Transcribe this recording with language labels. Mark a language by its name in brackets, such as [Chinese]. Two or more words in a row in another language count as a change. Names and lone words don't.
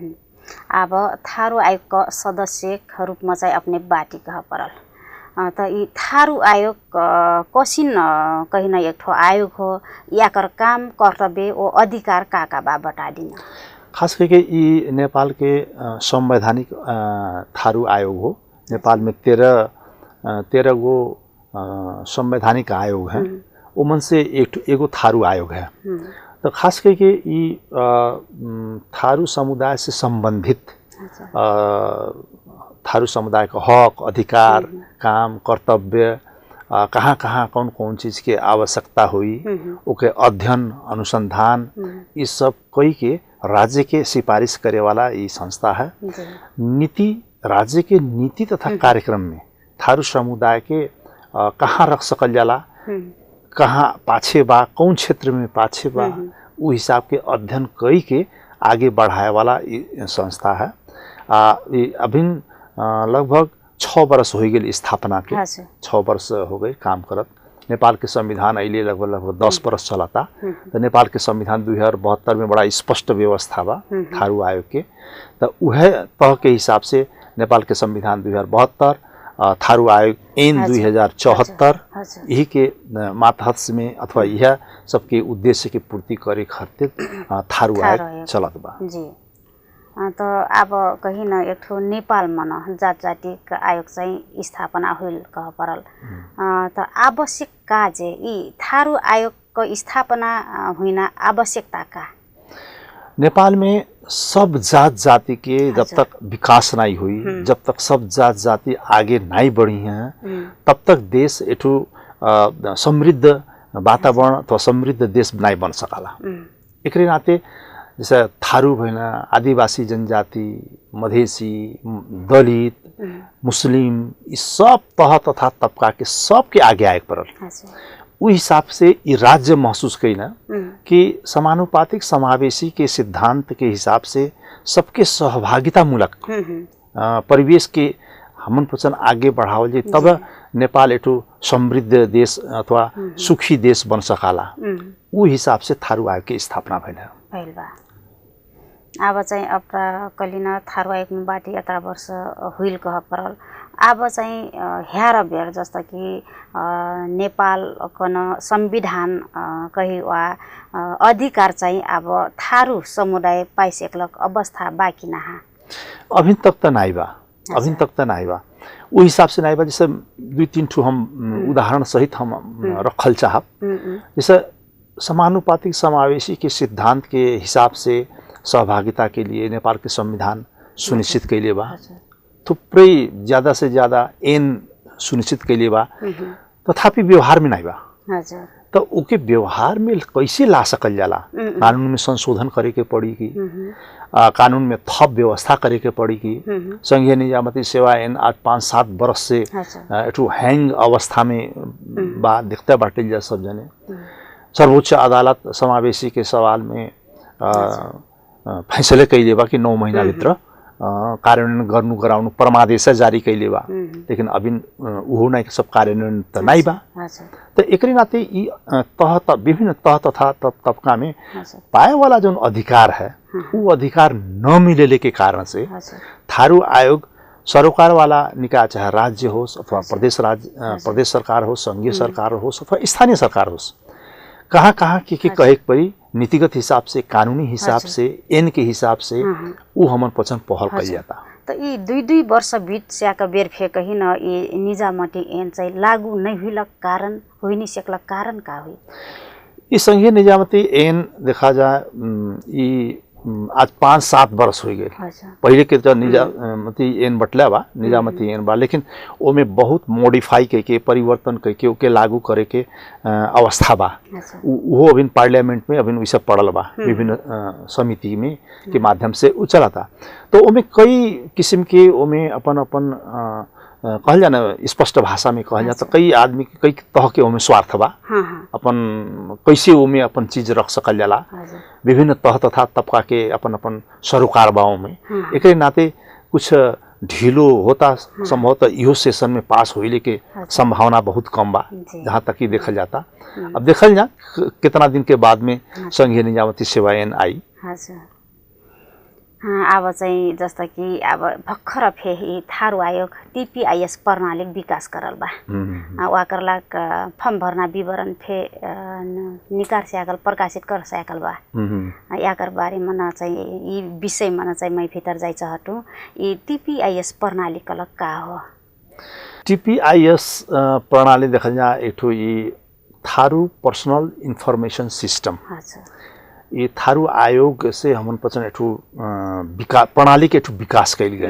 [Dangaura Tharu] अब थारू आयोग का सदस्य रूप में चाहिँ अपने बाटी कह परल तो ये थारू आयोग कसिन कहीं न एक ठो आयोग हो या कर काम कर्तव्य वो अधिकार का बा बता दिन। खास करके ये नेपाल के संवैधानिक थारू आयोग हो। नेपाल में 13 गो संवैधानिक आयोग है उमन से एगो थारू आयोग है। तो खास करके ये थारू समुदाय से संबंधित थारू समुदाय का हक अधिकार काम कर्तव्य कहाँ कहाँ कौन कौन चीज़ के आवश्यकता हुई ओके अध्ययन अनुसंधान ये सब कई के राज्य के सिफारिश करे वाला ये संस्था है। नीति राज्य के नीति तथा कार्यक्रम में थारू समुदाय के कहाँ रख सकल जाला कहाँ पाछे बा कौन क्षेत्र में पाछे बा वो हिसाब के अध्ययन कई के आगे बढ़ाए वाला संस्था है। अभी लगभग 6 वर्ष हो गए स्थापना के 6 वर्ष हो गए काम करत। नेपाल के संविधान अहिले लगभग 10 वर्ष चलाता। तो नेपाल के संविधान 2072 में बड़ा स्पष्ट व्यवस्था बा थारू आयोग के। तो वह तह के हिसाब से नेपाल के संविधान 2072 थारू आयोग ऐन 2074 यही के मातहत में अथवा यह सबके उद्देश्य के पूर्ति करे खातिर थारू आयोग चलत बा जी। तो अब कहीं न एक ठो नेपाल में जात जाति आयोग चाहिँ स्थापना होल कह परल तो आवश्यक का जे यी थारू आयोग को स्थापना हुन आवश्यकता का। नेपाल में सब जात जाति के जब तक विकास नहीं हुई जब तक सब जात जाति आगे नहीं बढ़ी हैं तब तक देश एठो समृद्ध वातावरण अथवा समृद्ध देश नहीं बन सकाला। एक नाते जैसे थारू भैन आदिवासी जनजाति मधेसी दलित मुस्लिम ये सब तह तथा तबका के सबके आगे आए पड़ल। उस हिसाब से ये राज्य महसूस कईना कि समानुपातिक समावेशी के सिद्धांत के हिसाब से सबके सहभागिता मूलक परिवेश के हमन पसंद आगे बढ़ावल जाए तब नेपाल एठो समृद्ध देश अथवा सुखी देश बन सकाला। उस हिसाब से थारू आयोग की स्थापना भइल बा। अब चाहिँ अब कलिन थारू आयोग में बाटी 18 वर्ष हुइल कह परल। अब चाहिँ ह्यार बेर जस्तो कि नेपाल कन संविधान कही वा अधिकार चाहिँ अब थारू समुदाय पाइसकेलक अवस्था बाकी नहा अभी तक तो नहीं बा। अभी तक तो नहीं बा वो हिसाब से नहीं बा। जैसे 2-3 ठो हम उदाहरण सहित हम रखल चाहब। जैसे समानुपातिक समावेशी के सिद्धांत के हिसाब से सहभागिता के लिए नेपाल के संविधान सुनिश्चित कैले बा। थुप्रै ज़्यादा से ज़्यादा ऐन सुनिश्चित कैले बा तथापि व्यवहार में नहीं बा। तो उके व्यवहार में कैसे ला सकल जाला, कानून में संशोधन करे के पड़ी कि कानून में थप व्यवस्था करे के पड़ी कि संघीय निजामती सेवा ऐन आज 5-7 वर्ष से एठू हैंग अवस्था में बात दिखता बाटे जा सब जने। सर्वोच्च अदालत समावेशी के सवाल में फैसले कैले बा कि 9 महीना भित्र [Nepali] कार्यान्वयन गर्नु गराउनु [Dangaura Tharu] परमादेश जारी कैले बा, लेकिन अभी उहो नै सब कार्यान्वयन त नै बा। तो एकरे नाते यी विभिन्न तह तथा तबका में पाए वाला जो अधिकार है वो अधिकार न मिलेले के कारण से थारू आयोग सरोकार वाला निकाय, चाहे राज्य होस् अथवा प्रदेश सरकार हो, संघीय सरकार होस् अथवा स्थानीय सरकार होस्, कहाँ कहाँ के कहे परी नीतिगत हिसाब से, कानूनी हिसाब से, ऐन के हिसाब से वो हमन पछन पहल कइल जाता। तो ये 2-2 वर्ष बीत स्याका बेर फे कहीं न ये निजामती ऐन चाहिँ लागू नहीं हुई कारण हुई नहीं सकला कारण का हुई? ये संघीय निजामती ऐन देखा जाए ये आज 5-7 वर्ष हो गए। पहले के जो निजामती ऐन बटला बा, निजामती ऐन बा, लेकिन वो में बहुत मॉडिफाई करके परिवर्तन करके ओके लागू करे के अवस्था बा। वो अभी पार्लियामेंट में अभी वैसे पड़ल बा, विभिन्न समिति में के माध्यम से उ चला था। तो ओमे कई किस्म के ओमे अपन कहल जाए ना स्पष्ट भाषा में कहल जाए तो कई आदमी कई तह के ओमे स्वार्थ बा, अपन कैसे ओमे अपन चीज रख सकल जाला, विभिन्न तह तथा तबका के अपन सरोकार बाओं में। एक नाते कुछ ढीलो होता संभवतः इहो सेशन में पास होइले के संभावना बहुत कम बा, जहाँ तक कि देखल जाता। अब देखल जा कितना दिन के बाद में संघीय निजामती सेवा ऐन आई। अब चाहिँ जस्तो कि अब भर्खर फेरि थारू आयोग TPIS प्रणाली विकास करल बा, वाकरला फर्म भर्ना विवरण फे निकार स्याकल प्रकाशित कर स्याकल बा। याकर बारे में चाहिँ यी विषय में चाहिँ मैं भीतर जाय चाहतु यी TPIS प्रणाली कल का हो? TPIS प्रणाली देखल जा एठो यी थारू [English] personal information system. [Dangaura Tharu] ये थारू आयोग से हमन पचन एठू विकास प्रणाली के एठू विकास कैल गए।